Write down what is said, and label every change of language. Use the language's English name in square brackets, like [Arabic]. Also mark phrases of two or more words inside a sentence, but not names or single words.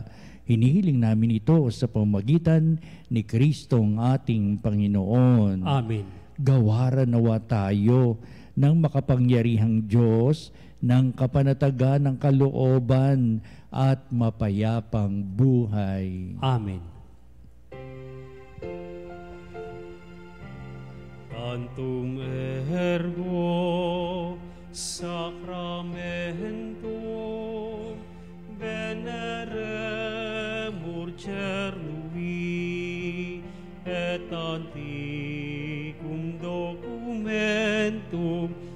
[Filipino] Hinihiling namin ito sa pamamagitan ni Kristong ating Panginoon. Amen. Gawaran nawa tayo ng makapangyarihang Diyos, ng kapanatagan ng kalooban at mapayapang buhay. Amen. [Latin] Cantum ergo sacramentum veneremur cernui et antiquum documentum sanctum